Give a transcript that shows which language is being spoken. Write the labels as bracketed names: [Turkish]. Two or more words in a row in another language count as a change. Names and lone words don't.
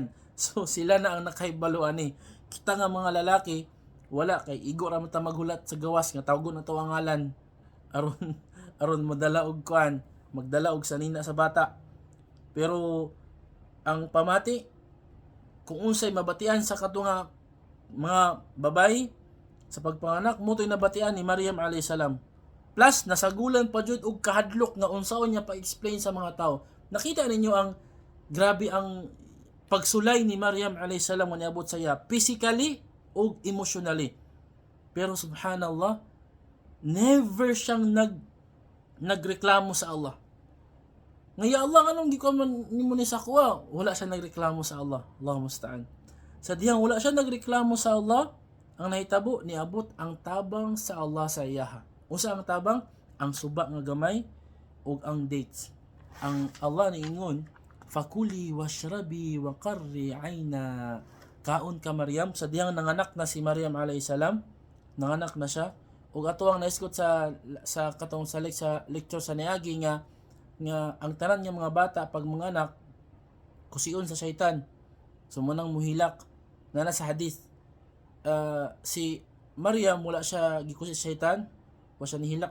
[Cebuano] So sila na ang nakahibalo ani. Kita nga mga lalaki wala kay igo ra man ta maghulat sa gawas nga tawgon na to ang ngalan aron madala og kuan, magdala og sanina sa bata. Pero ang pamati kung unsay mabatian sa katunga mga babae sa pagpanganak mo to'y nabatian ni Maryam [Arabic] عليه السلام. [Cebuano] Plus nasagulan pa jud og kahadlok nga unsaon niya pa-explain sa mga tao. Nakita ninyo ang grabe ang pagsulay ni Maryam [Arabic] عليه السلام [Cebuano] nga niabot sa iya physically o emotionally. Pero subhanallah, never siyang nagreklamo sa Allah. Ngaya Allah, anong di ko man nimo ni sa kuha? Wala siya nagreklamo sa Allah. [Arabic] الله المستعان. [Cebuano] Sa diyang wala siya nagreklamo sa Allah, ang nahitabo niabot ang tabang sa Allah sa iyaha. Usa ang tabang? Ang suba nga gamay ug ang dates. Ang Allah niingon, [Arabic] فكلي واشربي وقري عينا. [Cebuano] Kaon ka Maryam, sa diyang nanganak na si Maryam [Arabic] عليه السلام, [Cebuano] nanganak na siya. Ug ato ang naiskot sa katong sa lecture sa niagi nga ang tanan nga mga bata pag manganak kusion sa syaitan. So munang muhilak na sa hadith. Si Maryam wala siya gikusi sa syaitan, wa siya nihilak.